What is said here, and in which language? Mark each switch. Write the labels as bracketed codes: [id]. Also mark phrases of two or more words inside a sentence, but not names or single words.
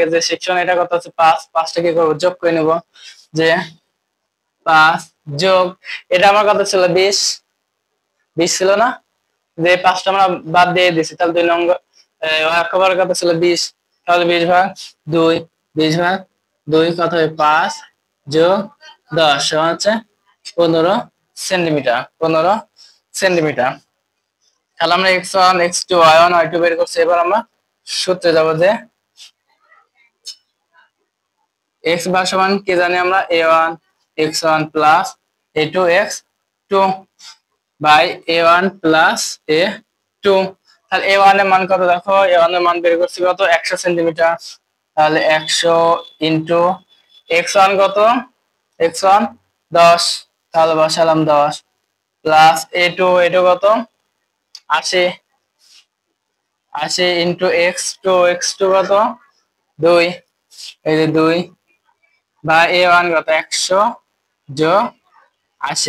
[bn] যে সেকশন এটা কত আছে 5, 5টা কি করব যোগ করে নেব, যে 5 যোগ এটা আমার কত ছিল 20, 20 ছিল না, যে 5টা আমরা বাদ দিয়ে দিছি, তাহলে 2 নম্বর অক্ষ কত ছিল 20, তাহলে 20 ভাগ 2, 20 ভাগ 2 কত হবে 5 যোগ 10 সমান হচ্ছে 15 সেন্টিমিটার, 15 সেন্টিমিটার। তাহলে আমরা x1 x2 y1 y2 বের করছি। এবার আমরা সূত্রে যাব, যে x বার সমান কি জানি আমরা a1 x1 প্লাস a2 x2 বাই a1 প্লাস a2। তাহলে a1 এর মান কত দেখো, a1 এর মান বের করছি কত 100 সেন্টিমিটার, তাহলে 100 ইন্টু x1 কত, x1 10, তাহলে বসালাম 10 প্লাস a2 কত 80, 80 ইন্টু x2 কত 2, এই যে 2 বা a1 কত 100 যোগ 80।